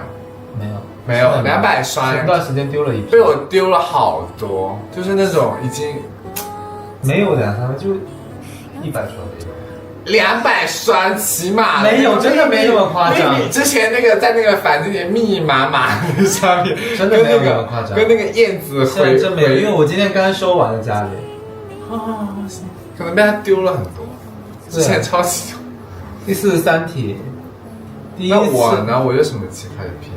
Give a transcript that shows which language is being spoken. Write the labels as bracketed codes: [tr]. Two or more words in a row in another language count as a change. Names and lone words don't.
[zh] 沒有200雙。前段時間丟了一批，被我丟了好多，就是那種已經沒有200-300，就100雙。 200雙起碼沒有，真的沒那麼誇張。你之前那個在那個房間裡密密麻麻的上面，真的沒有那麼誇張，跟那個燕子灰。真沒有，因為我今天剛收完了家裡。可能被他丟了很多，之前超級多。第43題，那我呢？我有什麼奇怪的癖好？